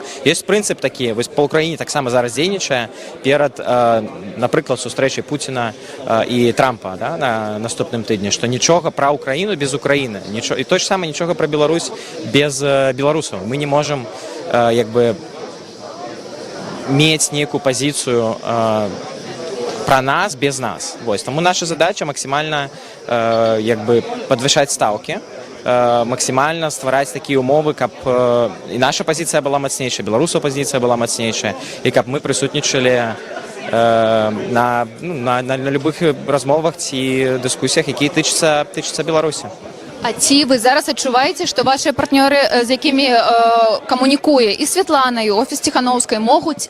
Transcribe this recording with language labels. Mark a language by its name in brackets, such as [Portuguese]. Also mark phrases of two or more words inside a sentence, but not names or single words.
[Belarusian] Ёсць прынцып такі, вось па Ўкраіне таксама зараз дзейнічае перад, напрыклад, сустрэчай Пуціна і Трампа, да, на наступным тыдні, што нічога пра Украіну без Украіны, і то ж самае нічога пра Беларусь без беларусаў. Мы не можам як бы мець нейкую пазіцыю про нас без нас. Вось. Тому наша задача максимально подвышаць стаўкі, максимально ствараць такія умовы, каб і наша пазіцыя была мацнейшая, беларусаў пазіцыя была мацнейшая, і каб мы прысутнічалі на любых размовах ці дыскусіях, якія тычацца Беларусі. А ці вы зараз адчуваеце, што вашыя партнёры, з якімі камунікуе і Святлана, і офіс Ціхановскай, могуць